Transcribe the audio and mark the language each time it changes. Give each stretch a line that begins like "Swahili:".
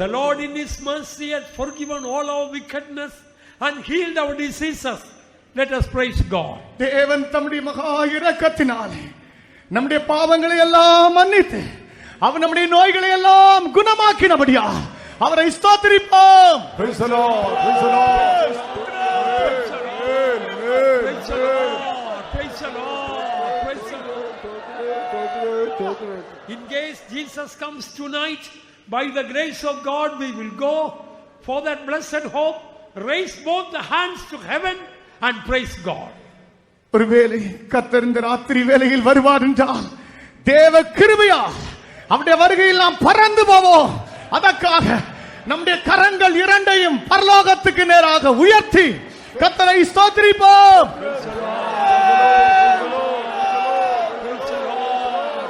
English: The Lord in His mercy has forgiven all our wickedness and healed our diseases. Let us praise God.
Tamil: தேவன் தம்முடைய மகா இரக்கத்தினாலே நம்முடைய பாவங்களை எல்லாம் மன்னித்து அவர் நம்முடைய நோய்களை எல்லாம் குணமாக்கினபடியா அவரை ஸ்தோத்திரிப்போம்.
English: Praise the Lord. Praise the Lord. Praise the Lord. Praise the Lord. Praise the Lord. Praise the Lord. In case Jesus comes tonight, by the grace of God, we will go for that blessed hope, raise both the hands to heaven and praise God.
Tamil: ஒருவேளை கர்த்தர் இந்த ராத்திரி வேளையில் வருவார் என்றால் தேவ கிருபையா அவருடைய வருகையில் நாம் பறந்து போவோம். அதற்காக நம்முடைய கரங்கள் இரண்டையும் பரலோகத்துக்கு நேராக உயர்த்தி கர்த்தரை ஸ்தோத்திரிப்போம்.
English: Praise the Lord. Praise the Lord. Praise the Lord.